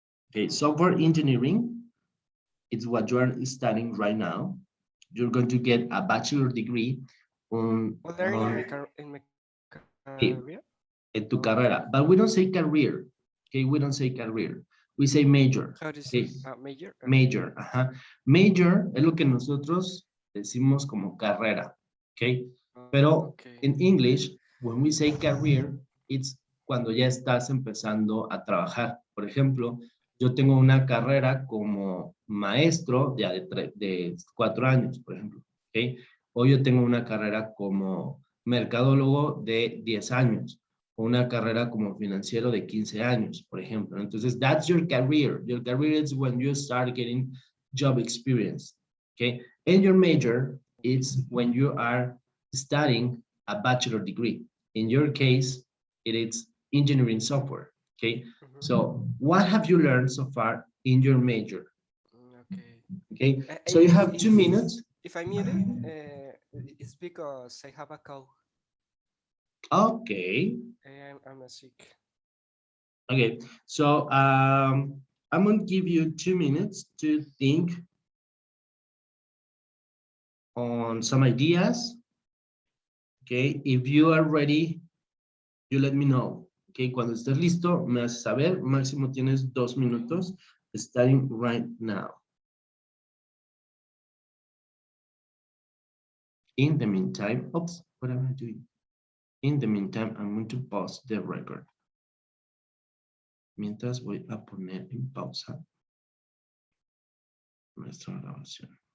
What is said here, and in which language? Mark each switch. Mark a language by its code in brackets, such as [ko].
[en] Okay, software engineering, it's what you are studying right now. You're going to get a bachelor degree Well, they're in my career. [es] en tu carrera, [en] but we don't say career. Okay, we don't say career. We say major. How do you Okay, say major? major. Ajá. [es] Major es lo que nosotros decimos como carrera. Okay, pero [en] Okay. [es] en [en] English, when we say career, it's [es] cuando ya estás empezando a trabajar. Por ejemplo, yo tengo una carrera como maestro de 4 años, por ejemplo. Okay, o yo tengo una carrera como mercadólogo de 10 años o una carrera como financiero de 15 años, por ejemplo. Entonces, [en] that's your career. Your career is when you start getting job experience, okay? And your major is when you are studying a bachelor degree. In your case, it is engineering software, okay? So what have you learned so far in your major? Okay. Okay, so you have 2 minutes. If I mute it, it's because I have a call. Okay. I'm sick. Okay, so I'm going to give you 2 minutes to think on some ideas. Okay, if you are ready, you let me know. [es] Okay, cuando estés listo, me haces saber. Máximo tienes 2 minutos, [en] starting right now. In the meantime, oops, what am I doing? In the meantime, I'm going to pause the record. [es] Mientras voy a poner en pausa nuestra grabación.